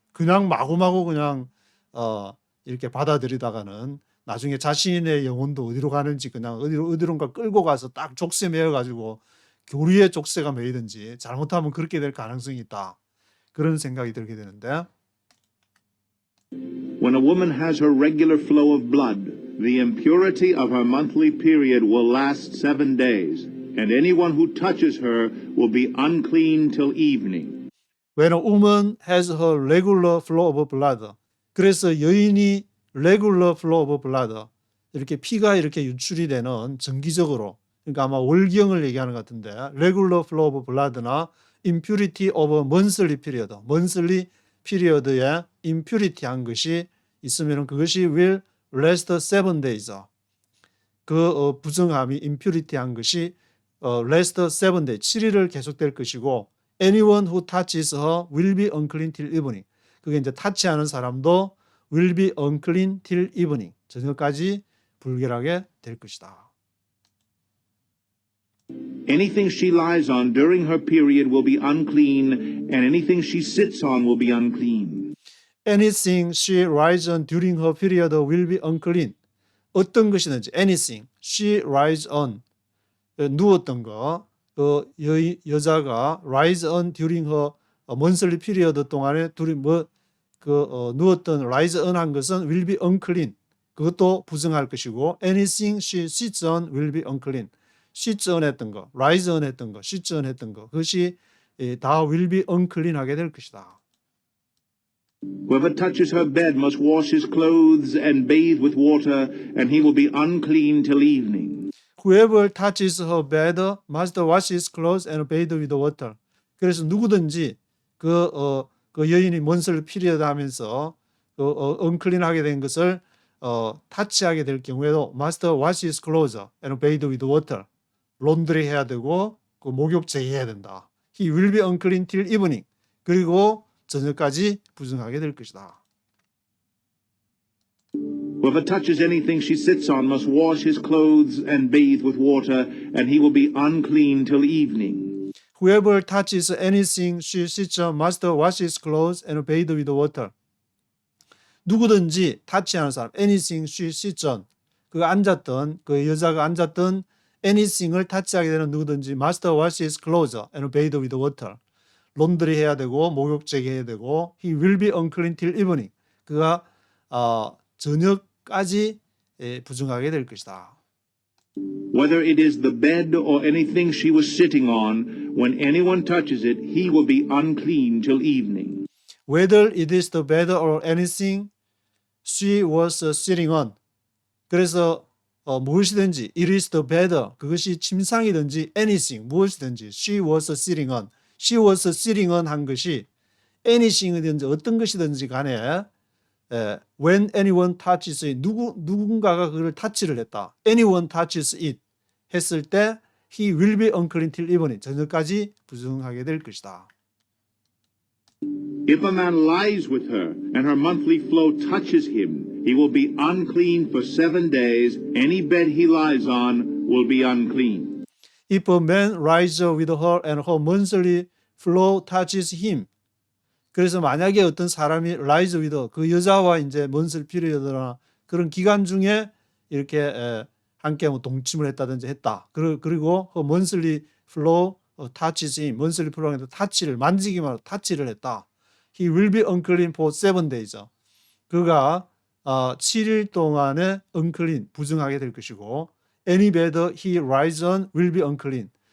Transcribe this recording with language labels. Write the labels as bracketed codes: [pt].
[ko] 그냥 마구마구 그냥 이렇게 받아들이다가는 나중에 자신의 영혼도 어디로 가는지 그냥 어디론가 끌고 가서 딱 족쇄 매어가지고 교리에 족쇄가 매이든지 잘못하면 그렇게 될 가능성이 있다. 그런 생각이 들게 되는데 [en] When a woman has her regular flow of blood, the impurity of her monthly period will last 7 days, and anyone who touches her will be unclean till evening. When a woman has her regular flow of blood. [ko] 그래서 여인이 [en] regular flow of blood. [ko] 이렇게 피가 이렇게 유출이 되는 정기적으로. 그러니까 아마 월경을 얘기하는 것 같은데 [en] regular flow of blood나 impurity of monthly period. monthly period에 impurity [ko] 한 것이 있으면 그것이 [en] will last 7 days. [ko] 그 부정함이 impurity 한 것이 [en] last 7 days. [ko] 7일을 계속될 것이고 [en] anyone who touches her will be unclean till evening. [ko] 그게 이제 타치하는 사람도 [en] will be unclean till evening. [ko] 저녁까지 불결하게 될 것이다. [en] Anything she lies on during her period will be unclean, and anything she sits on will be unclean. Anything she lies on during her period will be unclean. [ko] 어떤 것이든지 [en] anything she lies on [ko] 누웠던 거 여자가 [en] lies on during her monthly period [ko] 동안에 누웠던 [en] lies on [ko] 한 것은 [en] will be unclean. [ko] 그것도 부정할 것이고 [en] anything she sits on will be unclean. sits on [ko] 했던 거, [en] rise on [ko] 했던 거, sits on 했던 거 그것이 다 [en] will be unclean [ko] 하게 될 것이다. [en] Whoever touches her bed must wash his clothes and bathe with water, and he will be unclean till evening. Whoever touches her bed must wash his clothes and bathe with water. [ko] 그래서 누구든지 그 여인이 먼슬 피리어드 하면서 unclean하게 된 것을 타치하게 될 경우에도 [en] must wash his clothes and bathe with water. [ko] 론드리 해야 되고 그 목욕 제의해야 된다. [en] He will be unclean till evening. [ko] 그리고 저녁까지 부정하게 될 것이다. [en] Whoever touches anything she sits on must wash his clothes and bathe with water, and he will be unclean till evening. Whoever touches anything she sits on must wash his clothes and bathe with water. [ko] 누구든지 타치하는 사람, [en] anything she sits on, [ko] 그 앉았던 그 여자가 앉았던 [en] anything을 [ko] 타치하게 되는 누구든지 [en] must wash his clothes and bathe with water. [ko] 론드리 해야 되고 목욕 제기해야 되고 [en] he will be unclean till evening. [ko] 그가 저녁까지 부정하게 될 것이다. [en] Whether it is the bed or anything she was sitting on, when anyone touches it, he will be unclean till evening. Whether it is the bed or anything she was sitting on. [ko] 그래서 무엇이든지 [en] it is the bed [ko] 그것이 침상이든지 [en] anything [ko] 무엇이든지 [en] she was sitting on. she was sitting on [ko] 한 것이 anything이든지 어떤 것이든지 간에 [en] when anyone touches it [ko] 누군가가 그걸 타치를 했다. [en] anyone touches it [ko] 했을 때 [en] he will be unclean till evening [ko] 저녁까지 부정하게 될 것이다. [en] If a man lies with her and her monthly flow touches him, he will be unclean for 7 days. Any bed he lies on will be unclean. If a man lies with her and her monthly flow touches him. [ko] 그래서 만약에 어떤 사람이 [en] lies with her, [ko] 그 여자와 이제 monthly period나 그런 기간 중에 이렇게 함께 뭐 동침을 했다든지 했다. 그리고 [en] her monthly flow touches him, [ko] monthly flow에서 타치를 만지기만 하고 타치를 했다. [en] He will be unclean for 7 days. [ko] 그가 7일 동안에 [en] unclean, [ko] 부정하게 될 것이고 [en] any bed he lies on will be unclean.